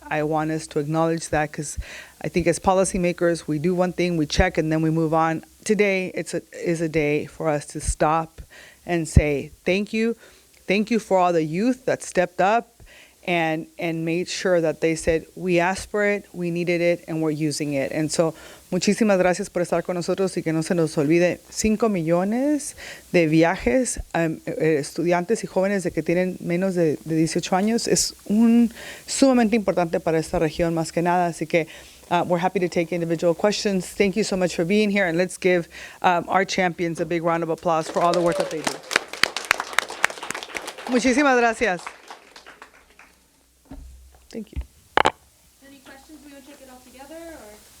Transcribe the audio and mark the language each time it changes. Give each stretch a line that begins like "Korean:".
English: I want us to acknowledge that, because I think as policymakers, we do one thing, we check, and then we move on. Today is a day for us to stop and say thank you. Thank you for all the youth that stepped up and made sure that they said, we asked for it, we needed it, and we're using it. And so,
Spanish: muchísimas gracias por estar con nosotros, y que no se nos olvide, 5 millones de viajes estudiantes y jóvenes de que tienen menos de 18 años es sumamente importante para esta región más que nada. Así que
English: we're happy to take individual questions. Thank you so much for being here, and let's give our champions a big round of applause for all the work that they do.
Spanish: Muchísimas gracias.
English: Thank you. Any questions? We would take it all together, or?